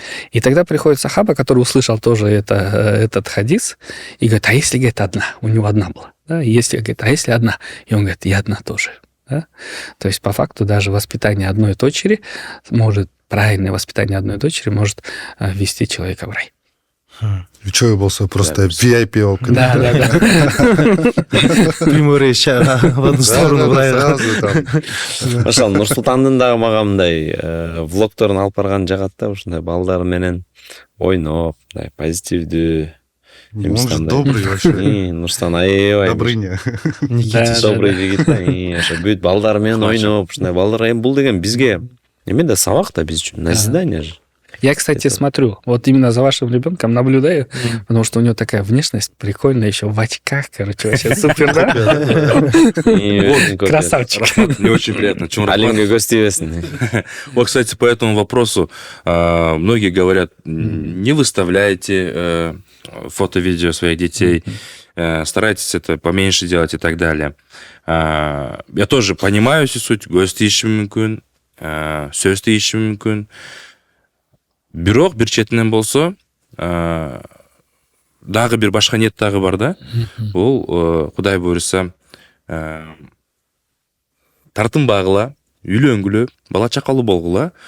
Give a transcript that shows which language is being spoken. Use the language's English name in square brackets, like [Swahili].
[Russian] И тогда приходит сахаба, который услышал тоже этот хадис, и говорит: а если, говорит, одна? У него одна была. Да? Если, говорит, а если одна? И он говорит: и одна тоже. Да? То есть, по факту, даже воспитание одной дочери правильное воспитание одной дочери может ввести человека в рай. [Kyrgyz] Үчөө болсо [Russian] просто [Kyrgyz] VIP болуп кетет. [Russian] Да. Прямой рейс в одну сторону в рай. [Kyrgyz] Ошол Нурсултандын дагы мага мындай влогторун алып барган жагат да, ушундай балдар менен ойноп, мындай позитивдүү. [Russian] Он же добрый вообще. [Kyrgyz] Нурсултан аябай [Russian] Добрыня. добрый [Kyrgyz] жигит да. Ошо бүт балдар менен ойноп, ушундай балдар, эми бул деген бизге эме да, сабак да биз үчүн, назидание же. [Russian] Я, кстати, смотрю, вот именно за вашим ребенком наблюдаю, потому что у него такая внешность прикольная, еще в очках, короче, вообще супер, да? Красавчик. Мне очень приятно. [Kyrgyz] Алимге көз тийбесин. [Russian] Вот, кстати, по этому вопросу многие говорят: не выставляйте фото-видео своих детей, старайтесь это поменьше делать и так далее. Я тоже понимаю суть, [Kyrgyz] көз тийиши мүмкүн, сөз тийиши мүмкүн. Бирок бир четинен болсо дагы бир башка ниет дагы бар да. Бул Кудай буйруса тартынбагыла, үйлөнгүлө, бала чакалуу болгула.